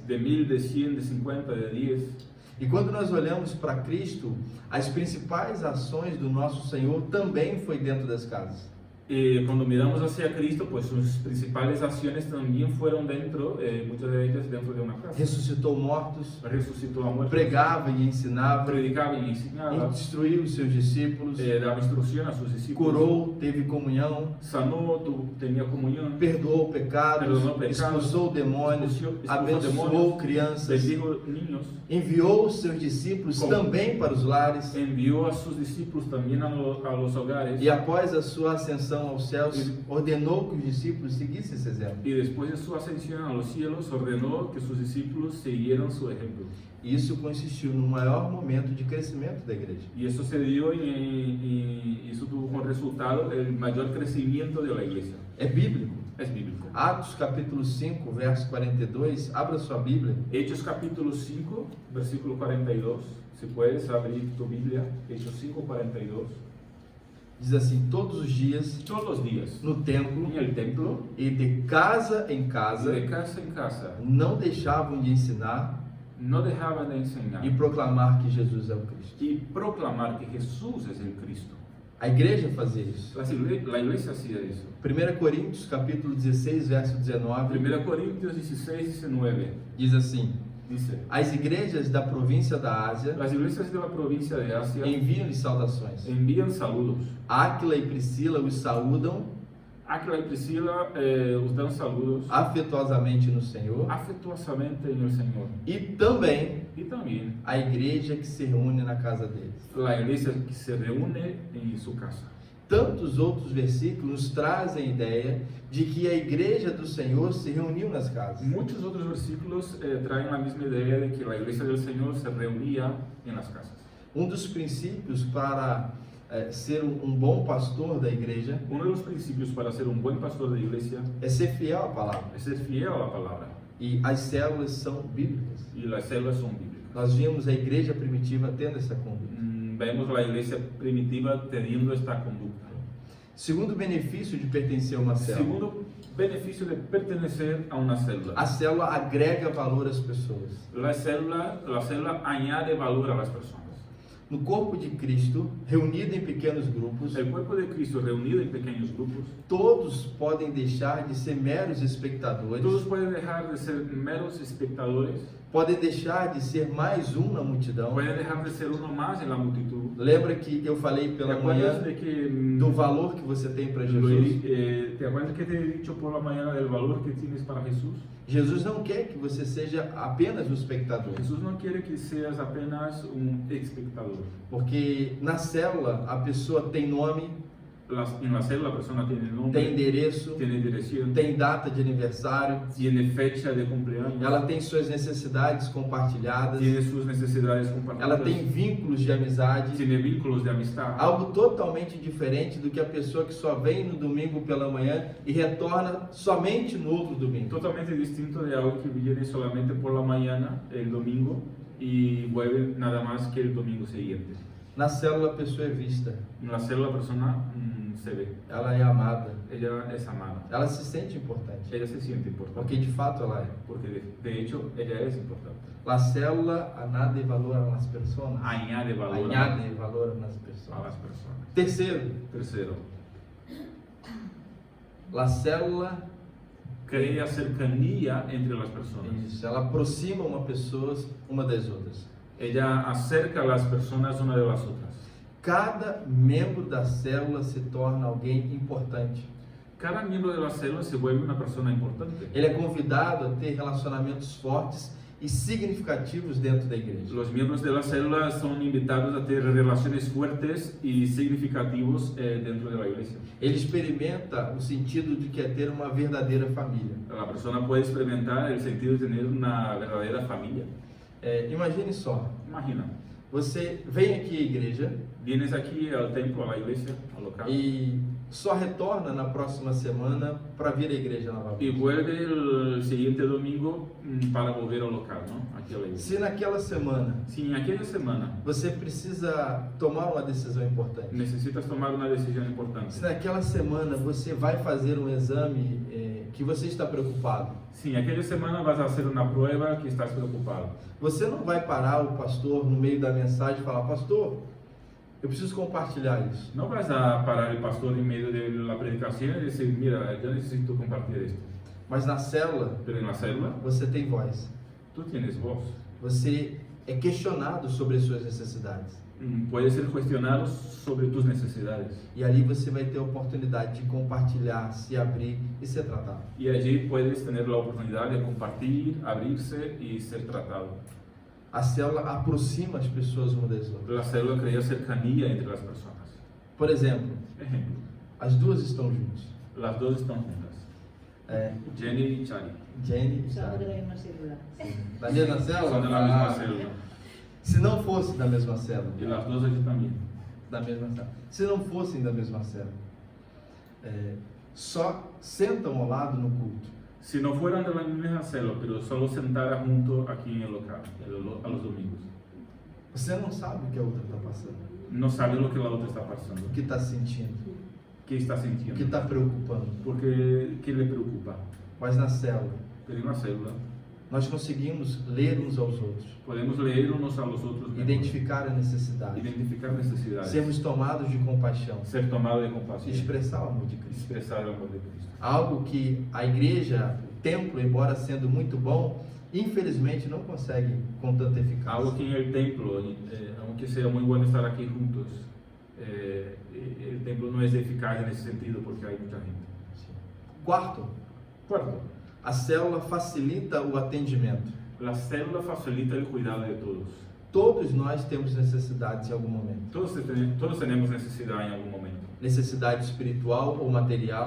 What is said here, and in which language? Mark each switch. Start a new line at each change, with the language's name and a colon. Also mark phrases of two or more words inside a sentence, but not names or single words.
Portuguese: de 1000, de 100, de 50, de 10. E quando nós olhamos para Cristo, as principais ações do nosso Senhor também foi dentro das casas.
Spanish: Cuando miramos hacia Cristo, pues sus principales acciones también fueron dentro, muchas de ellas dentro de una casa.
Portuguese: Ressuscitou mortos,
Spanish: Resucitó a muertos,
Portuguese: pregava e ensinava,
Spanish: predicaba y enseñaba,
Portuguese: instruiu os seus discípulos,
Spanish: daba instrucción a sus discípulos,
Portuguese: curou, teve comunhão,
Spanish: sanó, tenía comunión,
Portuguese: perdoou pecados,
Spanish: Perdonou pecados,
Portuguese: expulsou demônios,
Spanish: expulsó
Portuguese: abençoou demônios, crianças,
Spanish: bendijo niños,
Portuguese: enviou os seus discípulos Como? também para os lares
Spanish: envió a sus discípulos también a los hogares
Portuguese: e após a sua ascensão ascensão aos céus, ordenou que os discípulos seguissem esse exemplo.
Spanish: Y después de su ascensión a los cielos, ordenó que sus discípulos siguieran su ejemplo.
Portuguese: E isso consistiu no maior momento de crescimento da igreja.
Spanish: Y eso se dio y eso tuvo como resultado el mayor crecimiento de la iglesia.
Portuguese: É bíblico.
Spanish: Es bíblico.
Portuguese: Atos capítulo 5, verso 42, abra sua Bíblia.
Spanish: Hechos capítulo 5, versículo 42. Si puedes abrir tu Biblia, Hechos 5, 42.
Portuguese: Diz assim: todos os dias,
Spanish: Todos los días,
Portuguese: no templo,
Spanish: en el templo,
Portuguese: e de casa em
Spanish: y
Portuguese: casa,
Spanish: de casa en casa,
Portuguese: não deixavam de ensinar
Spanish: no dejaban de enseñar
Portuguese: e proclamar que Jesus é o Cristo.
Spanish: y proclamar que Jesús es el Cristo.
Portuguese: A igreja fazia isso.
Spanish: La iglesia hacía eso.
Portuguese: 1 Coríntios capítulo 16, verso 19,
Spanish: 1 Corintios 16, 19
Portuguese: diz assim:
Spanish: dice:
Portuguese: as igrejas da província da Ásia
Spanish: las iglesias de la provincia de Asia
Portuguese: enviam-lhes saudações.
Spanish: envían saludos.
Portuguese: Áquila e Priscila os saúdam
Spanish: Aquila y Priscila os dan saludos
Portuguese: afetuosamente no Senhor,
Spanish: afectuosamente en el Señor.
Portuguese: e também
Spanish: Y también
Portuguese: a igreja que se reúne na casa deles.
Spanish: la iglesia que se reúne en su casa.
Portuguese: Tantos outros versículos nos trazem a ideia de que a igreja do Senhor se reuniu nas casas.
Spanish: Muchos otros versículos traen la misma idea de que la iglesia del Señor se reunía en las casas.
Portuguese: Dos princípios para ser bom pastor da igreja
Spanish: Uno de los principios para ser un buen pastor de iglesia
Portuguese: é ser fiel à palavra.
Spanish: es ser fiel a la palabra.
Portuguese: E as células são bíblicas.
Spanish: Y las células son bíblicas.
Portuguese: Nós vimos a igreja primitiva tendo essa conduta.
Spanish: Vemos la iglesia primitiva teniendo esta conducta.
Portuguese: Segundo benefício de pertencer a uma célula:
Spanish: Segundo beneficio de pertenecer a una célula.
Portuguese: a célula agrega valor às pessoas.
Spanish: La célula añade valor a las personas.
Portuguese: No corpo de Cristo, reunido em pequenos grupos,
Spanish: El cuerpo de Cristo reunido en pequeños grupos,
Portuguese: todos podem deixar de ser meros espectadores,
Spanish: todos pueden dejar de ser meros espectadores,
Portuguese: podem deixar de ser mais na multidão.
Spanish: pueden dejar de ser uno más en la multitud.
Portuguese: Lembra que eu falei
Spanish: ¿Te
Portuguese: pela
Spanish: acuerdas
Portuguese: manhã
Spanish: de que
Portuguese: do valor que você tem para
Spanish: lo
Portuguese: Jesus?
Spanish: ¿te acuerdas que te he dicho por la mañana del valor que tienes para Jesús?
Portuguese: Jesus não quer que você seja apenas um espectador,
Spanish: Jesús no quiere que seas apenas un espectador.
Portuguese: porque na célula a pessoa tem nome,
Spanish: En la célula la persona tiene
Portuguese: tem
Spanish: nombre,
Portuguese: endereço,
Spanish: tiene dirección,
Portuguese: tem data de aniversário,
Spanish: tiene fecha de cumpleaños,
Portuguese: ela tem suas necessidades compartilhadas,
Spanish: tiene sus necesidades compartidas,
Portuguese: ela tem vínculos de amizade,
Spanish: tiene vínculos de amistad.
Portuguese: algo totalmente diferente do que a pessoa que só vem no domingo pela manhã e retorna somente no outro domingo.
Spanish: Totalmente distinto de algo que viene solamente por la mañana, el domingo, y vuelve nada más que el domingo siguiente.
Portuguese: Na célula a pessoa é vista,
Spanish: En la célula la persona se ve,
Portuguese: ela é amada,
Spanish: ella es amada,
Portuguese: ela se sente importante,
Spanish: ella se siente importante,
Portuguese: porque de fato ela é.
Spanish: porque de hecho ella es importante. La célula añade valor a las personas. Añade valor Añade valor a las a personas. las personas.
Portuguese: Terceiro,
Spanish: Tercero, la célula, crea cercanía entre las personas.
Portuguese: isso, ela aproxima uma pessoa uma das outras.
Spanish: Ella acerca a las personas una de las otras.
Portuguese: Cada membro da célula se torna alguém importante.
Spanish: Cada miembro de la célula se vuelve una persona importante.
Portuguese: Ele é convidado a ter relacionamentos fortes e significativos dentro da igreja.
Spanish: Los miembros de la célula son invitados a tener relaciones fuertes y significativos dentro de la iglesia.
Portuguese: Ele experimenta o sentido de que é ter uma verdadeira família.
Spanish: La persona puede experimentar el sentido de tener una verdadera familia.
Portuguese: Imagine só,
Spanish: Imagina,
Portuguese: você vem aqui à igreja
Spanish: vienes aquí al templo, a la iglesia, al local,
Portuguese: e só retorna na próxima semana para vir à igreja
Spanish: y
Portuguese: novamente.
Spanish: vuelve el siguiente domingo para volver al local, ¿no? Aquí a la iglesia.
Portuguese: Se naquela semana
Spanish: Si en aquella semana
Portuguese: você precisa tomar uma decisão importante,
Spanish: necesitas tomar una decisión
Portuguese: se
Spanish: importante,
Portuguese: naquela semana você vai fazer um exame que você está preocupado,
Spanish: si en aquella semana vas a hacer una prueba que estás preocupado,
Portuguese: você não vai parar o pastor no meio da mensagem e falar: pastor, eu preciso compartilhar isso.
Spanish: no vas a parar el pastor en medio de la predicación y decir, mira, yo necesito compartir esto.
Portuguese: Mas na célula,
Spanish: Pero en la célula,
Portuguese: você tem voz.
Spanish: tú tienes voz.
Portuguese: Você é questionado sobre as suas necessidades.
Spanish: Puedes ser cuestionado sobre tus necesidades.
Portuguese: E ali você vai ter a oportunidade de compartilhar, se abrir e ser tratado.
Spanish: Y allí puedes tener la oportunidad de compartir, abrirse y ser tratado.
Portuguese: A célula aproxima as pessoas uma das outras.
Spanish: La célula crea cercanía entre las personas.
Portuguese: Por exemplo,
Spanish: Ejemplo,
Portuguese: As duas estão juntas.
Spanish: Las dos están juntas. Jenny y Chari.
Portuguese: Jenny e
Spanish: Somos de la
Portuguese: Chari.
Spanish: misma célula.
Portuguese: Da mesma célula?
Spanish: Son de la misma
Portuguese: Ah,
Spanish: célula.
Portuguese: Se não fosse da mesma célula.
Spanish: Y las dos aquí también.
Portuguese: Da mesma célula. Se não fossem da mesma célula, só sentam ao lado no culto.
Spanish: Si no fueran de la misma célula, pero solo sentara junto aquí en el local, a los domingos,
Portuguese: Você não sabe o que a outra está passando,
Spanish: no sabe lo que la otra está pasando,
Portuguese: o que está sentindo,
Spanish: qué está
Portuguese: o que
Spanish: sintiendo,
Portuguese: está preocupando.
Spanish: porque qué le preocupa.
Portuguese: Mas na célula,
Spanish: Pero en la célula
Portuguese: nós conseguimos ler uns aos outros,
Spanish: podemos leer unos a los otros, mejor,
Portuguese: identificar a necessidade,
Spanish: identificar necesidades,
Portuguese: sermos tomados de compaixão,
Spanish: ser tomado de
Portuguese: e
Spanish: compasión,
Portuguese: expressar o amor de Cristo.
Spanish: expresar el amor de Cristo.
Portuguese: Algo que a igreja, o templo, embora sendo muito bom, infelizmente não consegue com tanta eficácia.
Spanish: Algo que en el templo, aunque sea muy bueno estar aquí juntos, el templo no es eficaz en ese sentido porque hay mucha gente.
Portuguese: Quarto,
Spanish: Cuarto,
Portuguese: a célula facilita o atendimento.
Spanish: la célula facilita el cuidado de todos.
Portuguese: Todos nós temos necessidades em algum momento.
Spanish: Todos tenemos necesidad en algún momento.
Portuguese: Necessidade espiritual ou material.